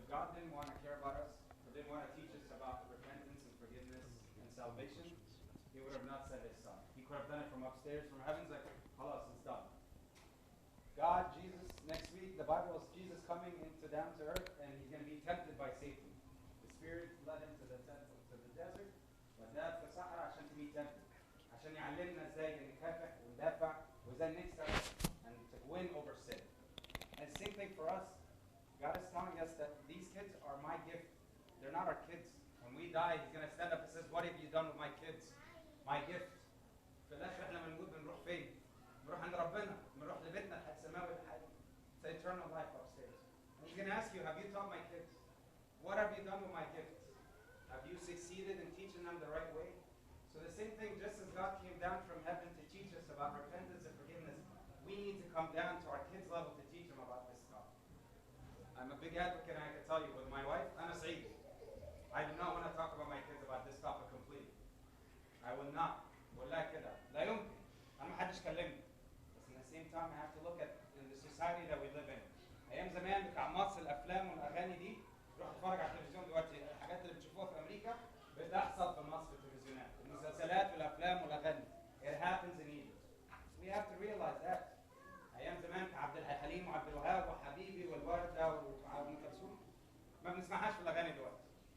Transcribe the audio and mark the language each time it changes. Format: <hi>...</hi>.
<en>If God didn't want to care about us, or didn't want to teach us about repentance and forgiveness and salvation, he would have not sent his son. He could have done it from upstairs, from heaven's like, halas, it's done. God, Jesus, next week, the Bible is Jesus coming into down to earth, and he's going to be tempted by Satan. The Spirit led him to the desert,</en> <ar>وداه في الصحراء عشان</ar> <en>be tempted.</en> <ar>عشان يعلمنا ازاي نكافح وندافع وازاي نكسب</ar> <en>and to win over sin. And same thing for us. God is telling us that these kids are my gift. They're not our kids. When we die, he's going to stand up and says, what have you done with my kids? My gift.</en> <ar>في الاخر احنا بنموت بنروح فين؟ بنروح عند ربنا، بنروح لبيتنا السماوي الحقيقي.</ar> <en>It's the eternal life upstairs. And he's going to ask you, have you taught my kids? What have you done with my gifts? Have you succeeded in teaching them the right way? So the same thing, just as God came down from heaven to teach us about repentance and forgiveness, we need to come down to our kids' level to teach them about this stuff. I'm a big advocate, and I can tell you, with my wife, I'm a Saidi. I do not want to talk about my kids about this topic completely. I will not.</en> <ar>ولا كده. لا يمكن. أنا ما حدش كلمني.</ar> <en>But at the same time, I have to look at in the society that we live in.</en> <ar>أيام زمان بتاع مصر الأفلام والأغاني دي، روح اتفرج على التلفزيون دلوقتي، الحاجات اللي بتشوفوها في أمريكا بتحصل في مصر في التلفزيونات، المسلسلات والأفلام والأغاني.</ar> <en>It happens in Egypt. We have to realize that.</en> <ar>أيام زمان عبد الحليم وعبد الوهاب وحبيبي والوردة وأم كلثوم ما بنسمعهاش في الأغاني دلوقتي.</ar>